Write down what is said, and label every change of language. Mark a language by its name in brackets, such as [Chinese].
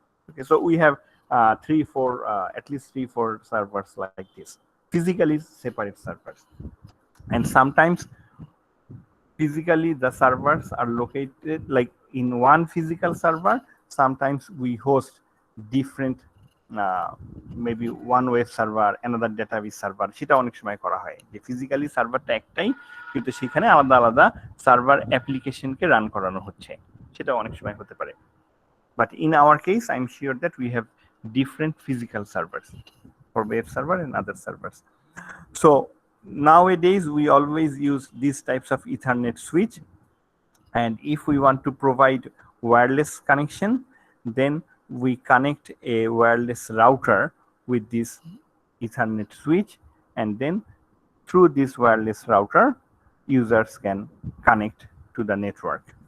[English] Okay, so we have at least 3-4 servers like this, physically separate servers. And sometimes physically the servers are located like in one physical server. Sometimes we host different maybe one web server, another database server. [Bangla] সেটা অনেক সময় করা হয় যে physically সার্ভারটা একটাই, কিন্তু সেখানে আলাদা আলাদা সার্ভার অ্যাপ্লিকেশনকে রান করানো হচ্ছে, সেটা অনেক সময় হতে পারে। [English] But in our case, I'm sure that we have different physical servers for web server and other servers. So nowadays we always use these types of Ethernet switch, and if we want to provide wireless connection, then we connect a wireless router with this Ethernet switch, and then through this wireless router users can connect to the network.